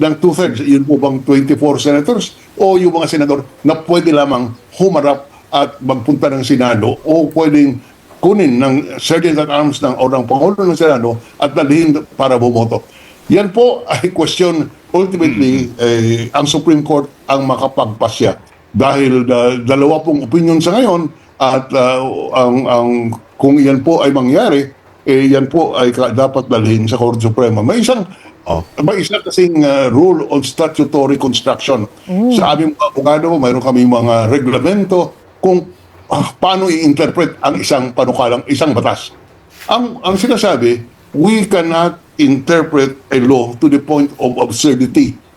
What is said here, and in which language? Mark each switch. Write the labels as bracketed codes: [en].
[tl] Ng two-thirds, yun po bang 24 senators o yung mga senador na pwede lamang humarap at magpunta ng Senado o pwedeng kunin ng Sergeant at Arms o ng Pangulo ng Senado at dalhin para bumoto? Yan po ay question ultimately ang Supreme Court ang makapagpasya dahil dalawa pong opinion sa ngayon at ang kung yan po ay mangyari yan po ay dapat dalhin sa Korte Suprema. May isang kasing rule on statutory construction. Sa aming mga abogado, mayroon kami mga reglamento kung paano i-interpret ang isang panukalang, isang batas. Ang sinasabi, [en] we cannot interpret a law to the point of absurdity.